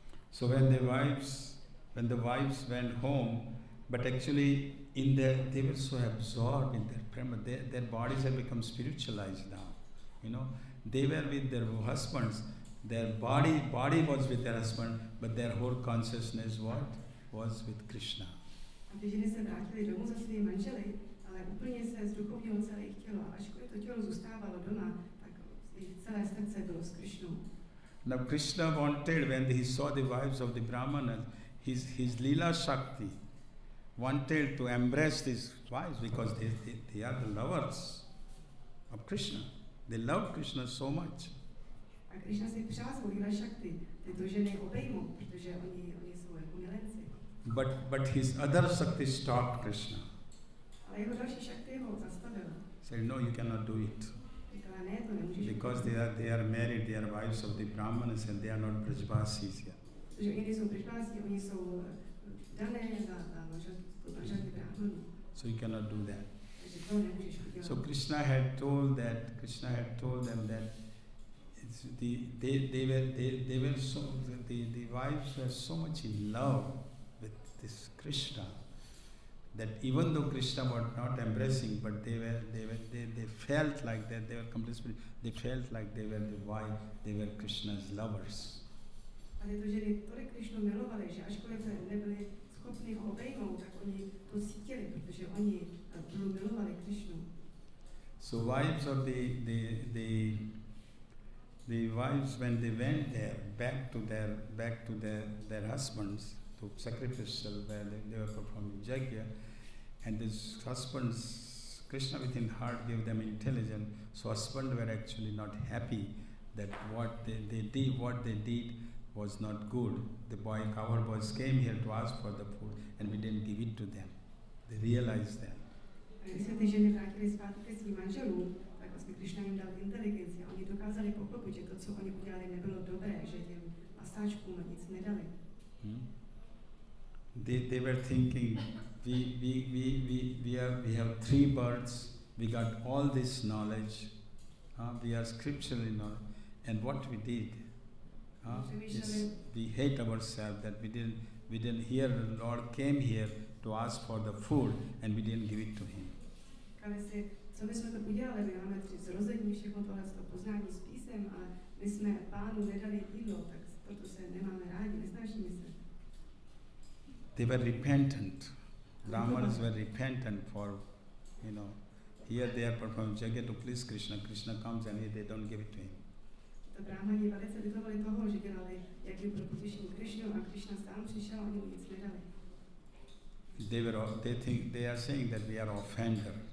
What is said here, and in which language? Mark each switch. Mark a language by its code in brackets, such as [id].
[en] So when the wives went home, but actually they were so absorbed in their prema, their bodies had become spiritualized now. You know, they were with their husbands, their body was with their husband, but their whole consciousness was with Krishna. [cs] A ty ženy se vrátily domů za svými manželi, ale úplně se z duchovního celé jejich tělo, ačkoliv to tělo zůstávalo doma, tak jejich celé srdce bylo s Krishnou. [en] Now Krishna wanted, when he saw the wives of the Brahmanas, his Leela Shakti wanted to embrace these wives because they are the lovers of Krishna. They love Krishna so much. [cs] A Krishna si přál svou Leela Shakti, tyto ženy obejmou, protože oni jsou jako milenci. [en] But his other Shakti stopped Krishna. [cs] Ale jeho další Shakti ho zastavila. [en] Said, no, you cannot do it. [cs] Říkala, ne, to nemůžeš. [en] Because they are married, they are wives of the Brahmanas and they are not Brajvasis yet. [cs] Protože oni nejsou Brajvasi, oni jsou dané za manželství Brahmanů. [en] So you cannot do that. [cs] Takže to nemůžeš udělat. [en] So Krishna had told them that the wives were so much in love with this Krishna that even though Krishna was not embracing, but they felt like that they were completely. They felt like they were the wife, they were Krishna's lovers. [cs] A tyto ženy tolik Krišnu milovali, že ačkoliv nebyli schopni ho obejmout, tak oni to cítili, protože oni milovali Krišnu. [en] So wives of the wives, when they went there back to their husbands to sacrificial where they were performing yajna, and these husbands, Krishna within heart gave them intelligence. So husbands were actually not happy that what they did was not good. Our boys came here to ask for the food and we didn't give it to them. They realized that. [cs] Když se ty ženy vrátily zpátky ke svým manželům, tak vlastně Krišna jim dal inteligenci a oni dokázali pochopit, že to, co oni udělali, nebylo dobré, že těm masáčkům nic nedali. [en] They were thinking, we have 3 births, we got all this knowledge, we are scripturally knowledge, and what we did is we hate ourselves that we didn't hear the Lord came here to ask for the food and we didn't give it to him. [cs] Co my jsme to udělali, my máme 3 zrození, všechno tohle poznání s písem, ale my jsme Pánu nedali jídlo, tak proto se nemáme rádi, nesnášíme se. [en] They were repentant. Brahmanas were repentant for, here they are performing yajna to please Krishna. Krishna comes and they don't give it to him. [cs] To Brahmani velice litovali toho, že dělali jajnu pro potěšení Krišnu a Krishna sám přišel a oni mu nic nedali. [en] They are saying that we are offender.